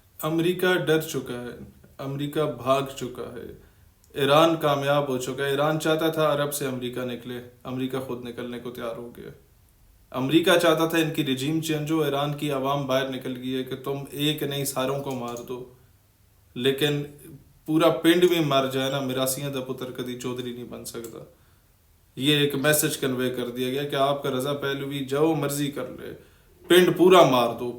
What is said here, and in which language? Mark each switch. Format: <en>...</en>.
<ur>امریکہ ڈر چکا ہے، امریکہ بھاگ چکا ہے. ایران کامیاب ہو چکا ہے. ایران چاہتا تھا عرب سے امریکہ نکلے، امریکہ خود نکلنے کو تیار ہو گیا. امریکہ چاہتا تھا ان کی رجیم چینج ہو، ایران کی عوام باہر نکل گئی ہے کہ تم ایک نہیں ساروں کو مار دو.</ur> <pa>لیکن پورا پنڈ بھی مر جائے نا، میراسیاں دا پتر کدی چودھری نہیں بن سکتا.</pa> <ur>یہ ایک میسج کنوے کر دیا گیا کہ آپ کا رضا پہلوی جو مرضی کر لے، پنڈ پورا مار دو.</ur>